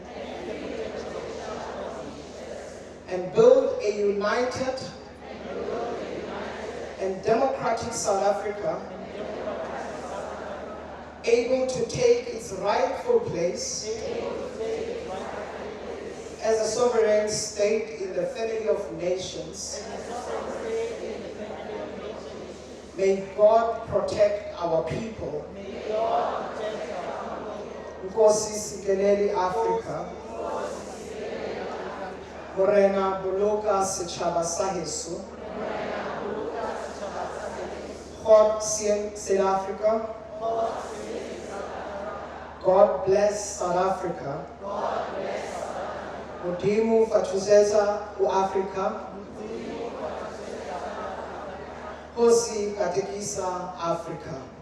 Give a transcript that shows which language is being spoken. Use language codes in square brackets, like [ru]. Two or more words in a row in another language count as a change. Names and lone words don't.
[en] and build a united and democratic South Africa, able to take its rightful place as a sovereign state in the family of nations. May God protect our people. [zu] Nkosi sikelele Africa. [st] Morena boloka setjhaba sa heso. [en] God save South Africa. God bless South Africa. [ve] Mudimu Fatuzeza Africa. [ts] Hosi Katekisa Africa.